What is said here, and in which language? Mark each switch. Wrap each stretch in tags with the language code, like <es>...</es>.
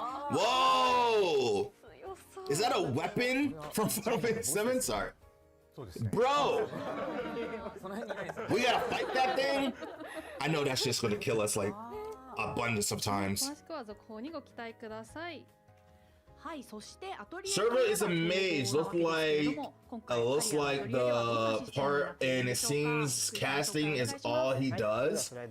<en>Whoa! Is that a weapon from Final Fantasy VII? Sorry. Bro! We gotta fight that thing? I know that's just gonna kill us like abundance of times.</en> <ja>詳しくは続報にご期待ください。はいそしてアトリエ</ja> <en>Server is a mage. Looks like the part, and it seems casting is all he does.</en>